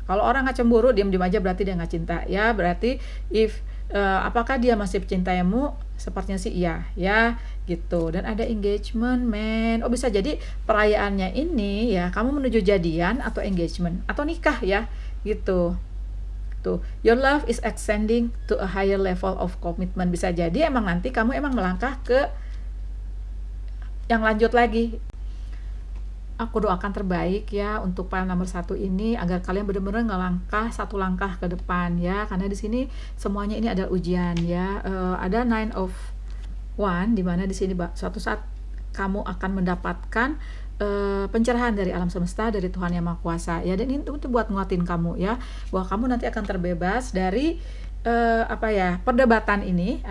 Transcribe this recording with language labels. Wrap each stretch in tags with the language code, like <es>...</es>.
<id>Kalau orang nggak cemburu diam-diam aja berarti dia nggak cinta ya. Berarti apakah dia masih mencintaimu? Sepertinya sih iya ya gitu. Dan ada engagement man, bisa jadi perayaannya ini ya kamu menuju jadian atau engagement atau nikah ya gitu.</id> <en>Tuh, your love is extending to a higher level of commitment.</en> <id>Bisa jadi emang nanti kamu emang melangkah ke yang lanjut lagi. Aku doakan terbaik ya untuk pile nomor 1 ini, agar kalian benar-benar ngelangkah satu langkah ke depan ya, karena di sini semuanya ini adalah ujian ya. Ada 9 of Wand, di mana di sini suatu saat kamu akan mendapatkan pencerahan dari alam semesta, dari Tuhan Yang Maha Kuasa ya, dan ini untuk buat nguatin kamu ya, bahwa kamu nanti akan terbebas dari perdebatan ini.</id>